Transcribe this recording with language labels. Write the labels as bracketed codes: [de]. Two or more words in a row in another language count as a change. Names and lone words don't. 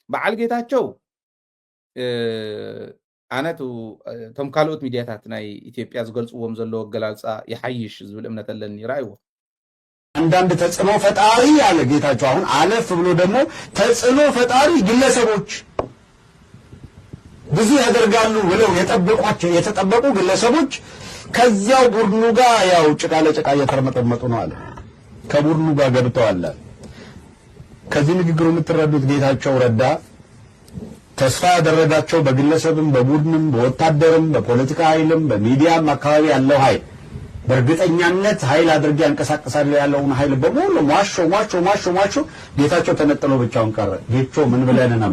[ti] በዓል ጌታቸው ኣነቱ ቶም ካልኦት ሚድያታት ናይ ኢትዮጵያ ዝገልጽዎም ዘለዎ ገላልጻ ይሓይሽ ዝብል እምነት ኣለኒ ራእይዎ [am] አንዳንድ ተጽዕኖ ፈጣሪ ያለ ጌታቸው አሁን አለፍ ብሎ ደግሞ ተጽዕኖ ፈጣሪ ግለሰቦች ብዙ ያደርጋሉ ብለው የተጠበቁ ግለሰቦች ከዚያው ቡድኑ ጋር ያው ጭቃ ለጭቃ እየተርመጠመጡ ነው አለ። ከቡድኑ ጋር ገብተዋል። ከዚህ ንግግሩ የምትረዱት ጌታቸው ረዳ ተስፋ ያደረጋቸው በግለሰብም በቡድንም በወታደርም በፖለቲካ ኃይልም በሚዲያም አካባቢ ያለው ኃይል በእርግጠኛነት ኃይል አድርጌ አንቀሳቀሳለሁ ያለውን ኃይል በሙሉ ማሾ ጌታቸው ተነጥሎ ብቻውን ቀረ። ጌቾ ምን ብለን ነበር?